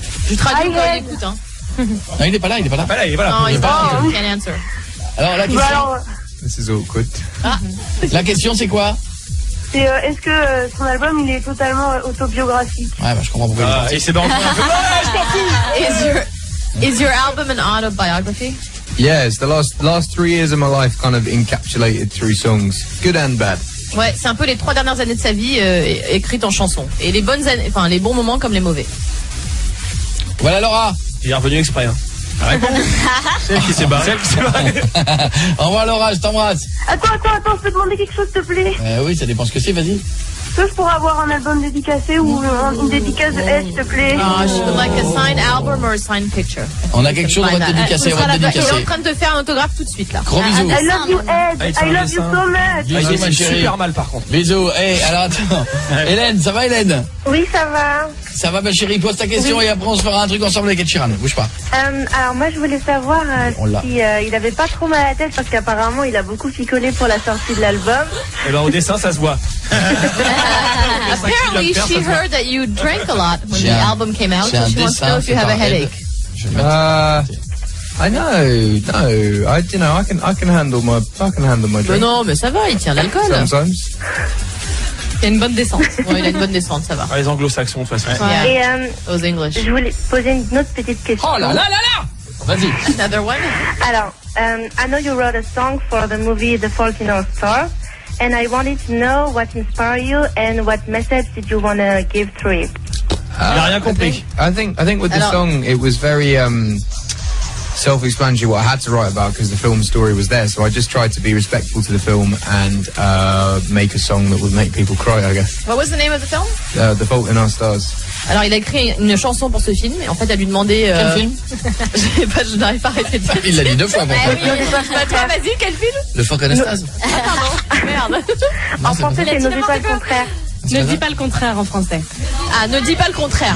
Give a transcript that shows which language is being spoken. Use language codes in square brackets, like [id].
[fr] Je traduis quand il écoute, hein. Non, il est pas là. Ah, là, il est pas là. Non, il [en] can't answer. [fr] Alors la question. [en] This is awkward. [fr] La question c'est quoi? C'est est-ce que son album il est totalement autobiographique? Ouais, bah je comprends pourquoi il est parti. Et c'est dans le fond un peu. Ouais, je t'en fous. [en] Is your album an autobiography? Yes, the last 3 years of my life kind of encapsulated through songs, good and bad. [fr] Ouais, c'est un peu les 3 dernières années de sa vie écrites en chansons. Et les bonnes années, enfin les bons moments comme les mauvais. Voilà Laura. Il est revenu exprès. Hein. C'est elle qui s'est barrée. Au revoir Laura, je t'embrasse. Attends, je peux demander quelque chose s'il te plaît? Oui, ça dépend ce que c'est, vas-y. Est-ce que je pourrais avoir un album dédicacé ou une dédicace de Ed, s'il te plaît? [en] She would like a signed album or a signed picture. [fr] On a quelque chose, on va te dédicacer, Il est en train de te faire un autographe tout de suite là. Gros bisous. [en] I love you Ed, I love you so much. [fr] Bisous ma chérie. Super mal par contre. Bisous. Alors attends. Hélène, ça va Hélène? Oui, ça va. Ça va ma chérie, pose ta question et après on se fera un truc ensemble avec Ed Sheeran. Bouge pas. Alors moi je voulais savoir si il avait pas trop mal à la tête parce qu'apparemment il a beaucoup picolé pour la sortie de l'album. Et ben au dessin ça se voit. [en] Apparently she heard that you drank a lot when the album came out, so she wants to know if you have a headache. I know, no. I can handle my drink. [fr] Mais non, mais ça va, il tient l'alcool. [en] Sometimes. [fr] Il a une bonne descente. Ouais, il a une bonne descente, ça va. Ah, les anglo-saxons, de toute façon. Ouais. Et Aux English. je voulais poser une autre petite question. Oh là là là là. Vas-y. [en] Another one. Alors, I know you wrote a song for the movie The Fault in Our Stars, and I wanted to know what inspired you and what message did you want to give through it. [fr] Il a rien compris. [en] I think with the song it was very self-explanatory what I had to write about because the film story was there. So I just tried to be respectful to the film and make a song that would make people cry, I guess. What was the name of the film? The Fault in Our Stars. [fr] Alors il a écrit une chanson pour ce film et en fait elle lui demandait. Quel film? Je n'arrive pas à répéter. Il l'a dit 2 fois. Bah, toi, vas-y, quel film? Le Fort Anastase. Ah pardon, merde. En français, c'est N'osez pas le contraire. Ne dis pas le contraire en français. Ah, ne dis pas le contraire.